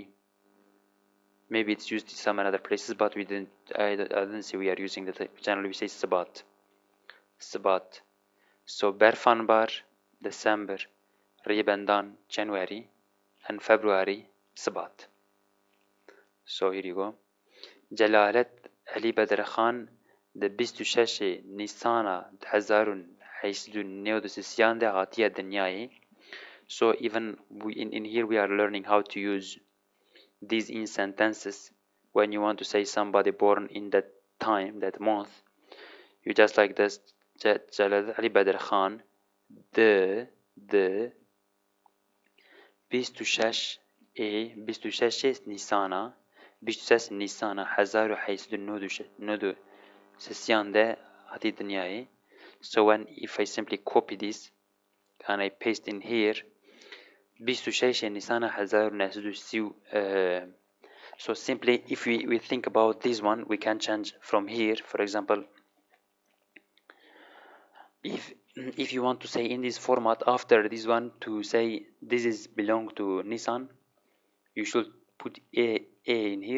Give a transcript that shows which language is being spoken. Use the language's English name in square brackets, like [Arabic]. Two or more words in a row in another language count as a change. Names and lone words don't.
[English] Maybe it's used in some other places, but we didn't. I didn't see we are using that. Generally, we say Sabat. Sabat. So Berfanbar, December, Rebendan, January, and February, Sabat. So here you go. [Kurdish] جلالت علی بدرخان ده 26 نیسان 1893 ده هاتیه دنیای. [English] So even in here we are learning how to use these in sentences when you want to say somebody born in that time, that month. You just like this. [Kurdish] جلالت علی بدرخان ده 26 نیسان 26 نیسان 1893 هاتی دنیای. [English] So when if I simply copy this and I paste in here 26 نیسان 1930. So simply if we think about this one, we can change from here. For example, if you want to say in this format after this one to say this is belong to Nissan, you should put a in here.